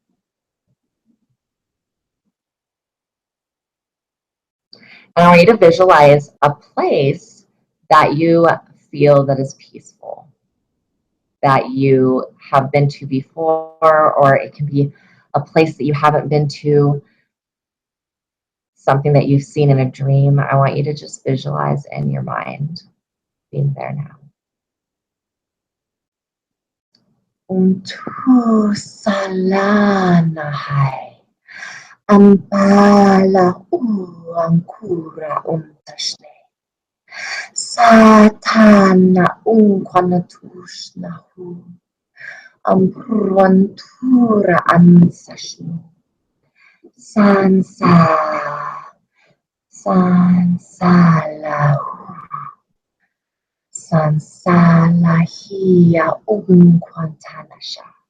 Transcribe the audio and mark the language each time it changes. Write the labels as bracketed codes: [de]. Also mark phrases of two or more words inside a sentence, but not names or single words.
[en] And I want you to visualize a place that you feel that is peaceful, that you have been to before, or it can be a place that you haven't been to, something that you've seen in a dream. I want you to just visualize in your mind being there now. Untu salanahai ambala ankura untashne satana unkwanatushnahu ampruantura ansashnu sansalahu Sansalahia unkwantanasha.